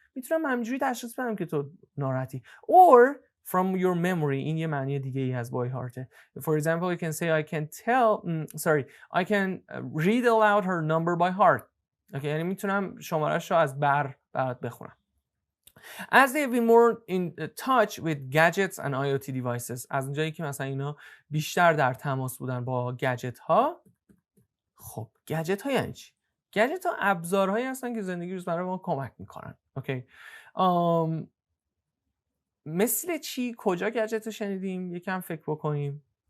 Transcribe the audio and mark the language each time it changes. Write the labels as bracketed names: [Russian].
[Persian] میتونم همینجوری تشخیص بدم که تو ناراحتی. [English] Or from your memory. [Persian] این یه معنی دیگه ای از by heart. [English] For example, you can say I can read aloud her number by heart. [Persian] Okay, یعنی میتونم شماره‌اش رو از برات بخونم. [English] As they have been more in touch with gadgets and IoT devices. [Persian] از اونجایی که مثلا اینا بیشتر در تماس بودن با گجت ها. خب گجت ها یعنی چی؟ گجت ها ابزارهایی هستن که زندگی روزمره ما کمک میکنن. اوکی. مثل چی؟ کجا گجت رو شنیدیم؟ یکم فکر بکنیم.